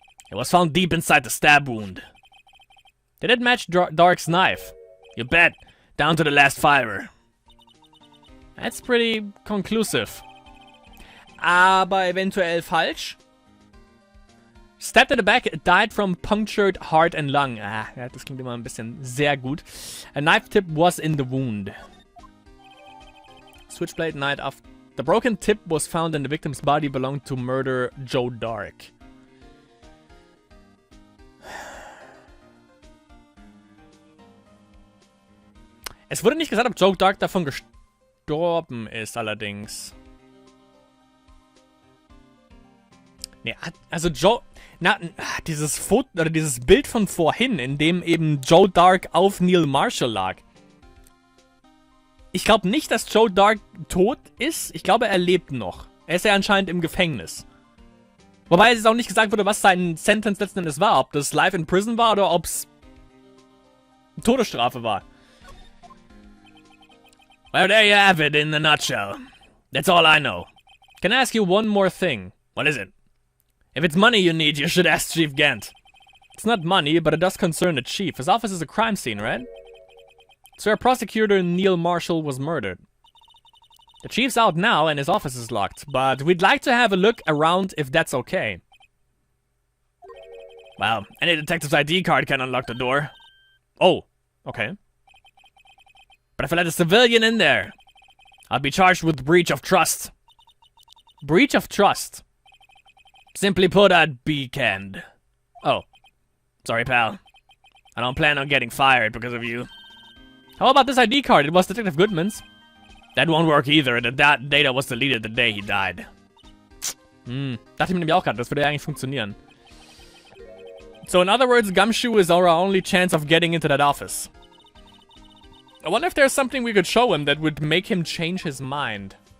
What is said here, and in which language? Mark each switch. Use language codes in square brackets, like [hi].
[en] It was found deep inside the stab wound. Did it match Dark's knife? You bet. Down to the last fiber. That's pretty conclusive. [de] Aber eventuell falsch. [en] Stabbed in the back, died from punctured heart and lung. [de] Ah, ja, das klingt immer ein bisschen sehr gut. [en] A knife tip was in the wound. Switchblade knife after. The broken tip was found in the victim's body, belonged to murderer Joe Dark. [de] Es wurde nicht gesagt, ob Joe Dark davon gestorben ist, allerdings. Nee, also Joe... Na, dieses Foto, oder dieses Bild von vorhin, in dem eben Joe Dark auf Neil Marshall lag. Ich glaube nicht, dass Joe Dark tot ist. Ich glaube, er lebt noch. Er ist ja anscheinend im Gefängnis. Wobei es auch nicht gesagt wurde, was sein Sentence letzten Endes war. Ob das [en] Life in Prison [de] war oder ob es Todesstrafe war. [en] Well, there you have it in a nutshell. That's all I know. Can I ask you one more thing? What is it? If it's money you need, you should ask Chief Gant. It's not money, but it does concern the chief. His office is a crime scene, right? Sir, Prosecutor Neil Marshall was murdered. The chief's out now and his office is locked, but we'd like to have a look around if that's okay. Well, any detective's ID card can unlock the door. Oh, okay. But if I let a civilian in there, I'll be charged with breach of trust. Breach of trust. Simply put, I'd be canned. Oh. Sorry, pal. I don't plan on getting fired because of you. How about this ID card? It was Detective Goodman's. That won't work either. The data was deleted the day he died. [de] Dachte ich mir nämlich auch gerade, das würde ja eigentlich funktionieren. [en] So in other words, Gumshoe is our only chance of getting into that office. I wonder if there's something we could show him that would make him change his mind.